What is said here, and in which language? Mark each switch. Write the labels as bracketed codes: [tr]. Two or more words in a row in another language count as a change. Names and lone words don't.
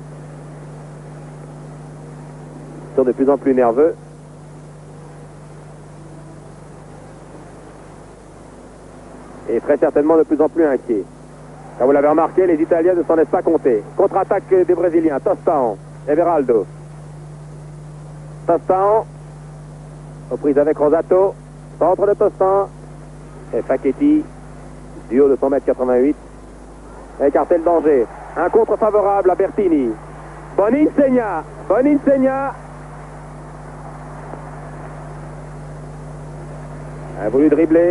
[fr] Ils sont de plus en plus nerveux. Et très certainement de plus en plus inquiets. Comme vous l'avez remarqué, les Italiens ne s'en laissent pas compter. Contre-attaque des Brésiliens. Tostão, Everaldo. Tostão, reprise avec Rosato. Centre de Tostão. Et Facchetti, du haut de 100,88 m. Écarté le danger. Un contre favorable à Bertini. Boninsegna. Boninsegna. A voulu dribbler.